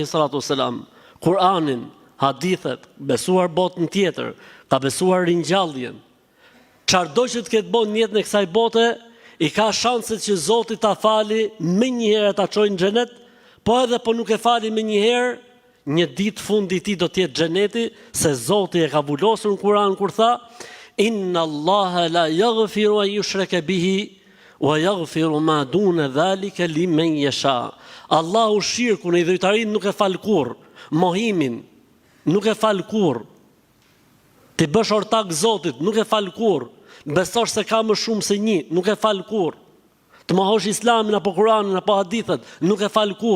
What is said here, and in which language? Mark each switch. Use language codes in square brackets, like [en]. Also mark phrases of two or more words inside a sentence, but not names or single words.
[ar] الصلاة والسلام, [sq] Kur'anin, hadithet, besuar botën tjetër, ka besuar ringjalljen, çfarëdo që të ketë bënë në jetën e kësaj bote, i ka shanset që Zoti ta fali më një herë ta çojë në xhenet, po edhe po nuk e fali më një herë, një ditë fundi i tij do të jetë xheneti, se Zoti e ka vulosur në Kur'an kur tha: [ar] إن الله لا يغفر أن يشرك به ويغفر ما دون ذلك لمن يشاء. [sq] Allahu shirkun e idhujtarinë nuk e fal kurrë, mohimin nuk e fal kurrë. Ti bësh ortak Zotit, nuk e fal kurrë. Besosh se ka më shumë se një, nuk e fal kurrë. Të mohosh Islamin apo Kur'anin apo hadithet, nuk e fal kurrë.